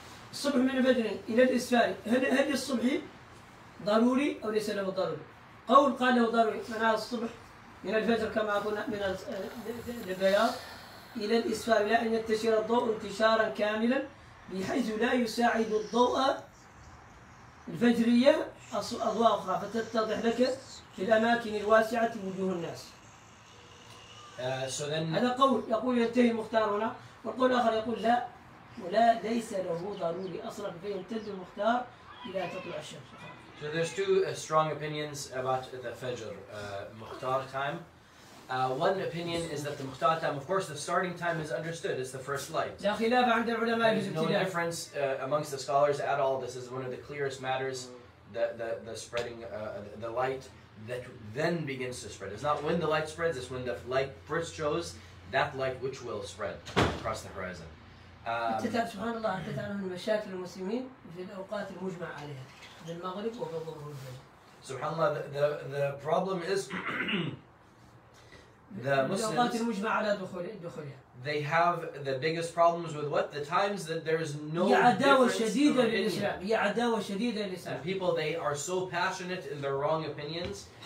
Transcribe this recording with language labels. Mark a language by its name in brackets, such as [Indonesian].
[Arabic] الصبح من الفجر إلى الإسفار، هل الصبح ضروري أو ليس له ضروري؟ قول قال له ضروري، معناه الصبح من الفجر كما قلنا من البياض إلى الإسفار إلى أن ينتشر الضوء انتشارا كاملا بحيث لا يساعد الضوء الفجرية أضواء أخرى فتتضح لك في الأماكن الواسعة وجوه الناس. هذا قول يقول ينتهي المختار هنا، والقول الآخر يقول لا ليس له ضروري أصلا فيمتد المختار إلى تطلع الشمس. [English] So there's two strong opinions about the Fajr, Mukhtar time. One opinion is that the Mukhtar time, of course, the starting time is understood. It's the first light. [Arabic] لا خلاف عند العلماء [English] There's no difference amongst the scholars at all. This is one of the clearest matters. The spreading, the light that then begins to spread. It's not when the light spreads. It's when the light first shows. That light which will spread across the horizon. [Arabic] سبحان الله أنت تعلم من مشاكل المسلمين في الأوقات المجمع عليها بالمغرب وبالظهر والفجر. [English] Subhanallah, the problem is the Muslims, they have the biggest problems with what? The times that there is no difference of opinion. And people, they are so passionate in their wrong opinions.